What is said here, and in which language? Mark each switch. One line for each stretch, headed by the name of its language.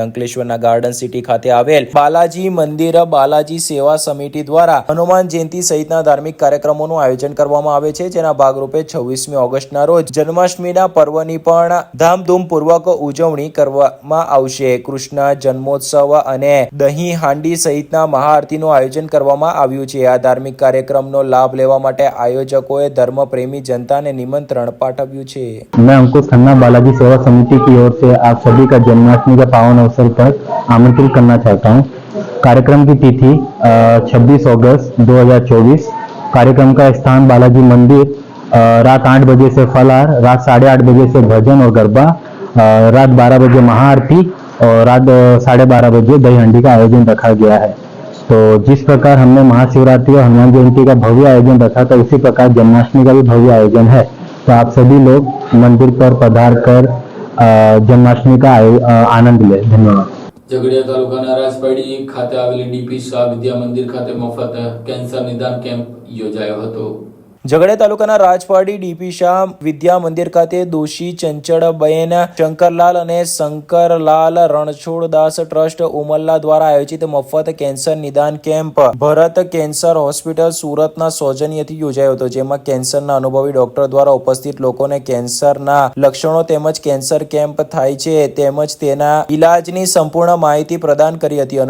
Gujarati: અંકલેશ્વરના garden city ખાતે આવેલ બાલાજી મંદિર બાલાજી સેવા સમિતિ દ્વારા હનુમાન જયંતિ સહિતના ધાર્મિક કાર્યક્રમોનું આયોજન કરવામાં આવે છે, જેના ભાગરૂપે 26મી ઓગસ્ટના રોજ જન્માષ્ટમીના પર્વની પણ ધામધૂમપૂર્વક ઉજવણી કરવામાં આવશે. કૃષ્ણ જન્મોત્સવ અને દહીં હાંડી સહિતના મહાઆરતીનું આયોજન કરવામાં આવ્યું છે. આ धार्मिक कार्यक्रम लाभ लेवा माटे आयोजकों धर्मप्रेमी जनता ने निमंत्रण पाठव्યું છે.
Hindi: मैं अंकुश खन्ना बालाजी सेवा समिति की ओर से आप सभी का जन्माष्टमी के पावन अवसर पर आमंत्रित करना चाहता हूं. कार्यक्रम की तिथि 26 अगस्त 2024. कार्यक्रम का स्थान बालाजी मंदिर. रात 8 बजे से फलाहार, रात 8:30 बजे से भजन और गरबा, रात 12 बजे महाआरती और रात 12:30 बजे दही हंडी का आयोजन रखा गया है. तो जिस प्रकार हमने महाशिवरात्रि और हनुमान जयंती का भव्य आयोजन रखा था, उसी प्रकार जन्माष्टमी का भी भव्य आयोजन है. तो आप सभी लोग मंदिर पर पधार कर जन्माष्टमी का आनंद ले. धन्यवाद.
Gujarati: ઝઘડિયા તાલુકાના રાજપાડી ખાતે આવેલી ડીપી શાહ વિદ્યા મંદિર ખાતે મફત કેન્સર નિદાન કેમ્પ યોજાયો હતો. ઝઘડિયા તાલુકાના રાજપાડી ડીપી શાહ વિદ્યા મંદિર ખાતે દોશી ચંચળબેન શંકરલાલ અને શંકરલાલ રણછોડદાસ ટ્રસ્ટ ઉમરલા દ્વારા આયોજિત મફત કેન્સર નિદાન કેમ્પ ભરત કેન્સર હોસ્પિટલ સુરતના સૌજન્યથી યોજાયો હતો, જેમાં કેન્સરના અનુભવી ડોક્ટર દ્વારા ઉપસ્થિત લોકોને કેન્સરના લક્ષણો તેમજ કેન્સર કેમ્પ થાય છે તેમજ તેના ઇલાજની સંપૂર્ણ માહિતી પ્રદાન કરી હતી.